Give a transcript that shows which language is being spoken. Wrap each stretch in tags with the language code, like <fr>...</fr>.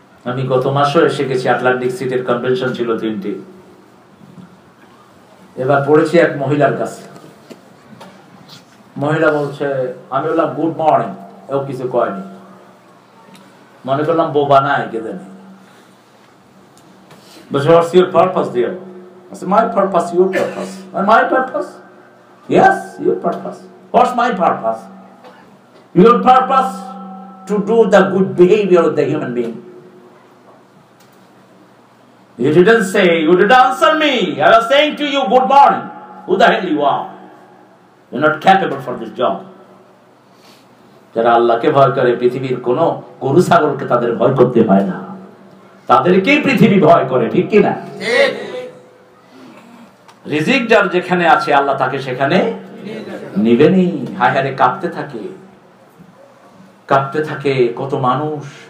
<bn>আমি গত মাসও এসে গেছি, আটলান্টিক সিটির কনভেনশন ছিল 3টি। এবার পড়েছি এক মহিলার কাছে। মহিলা বলছে, আমি বললাম গুড মর্নিং, এও কিছু কয়নি, মনে করলাম বোবা নাই কে জানি। বলছে</bn> <en>what's your purpose dear? I said my purpose, your purpose. And my purpose? Yes, your purpose. What's my purpose? Your purpose to do the good behavior of the human being. You didn't say, you didn't answer me. I was saying to you good morning. Who the hell you are? You're not capable for this job.</en> <bn>যারা আল্লাহকে ভয় করে, পৃথিবীর কোন গরু ছাগলকে তাদের ভয় করতে হয় না, তাদেরকেই পৃথিবী ভয় করে, ঠিক কিনা? রিজিক যার যেখানে আছে আল্লাহ তাকে সেখানে নিবেনি। হায় হায় কাঁপতে থাকে কত মানুষ।</bn>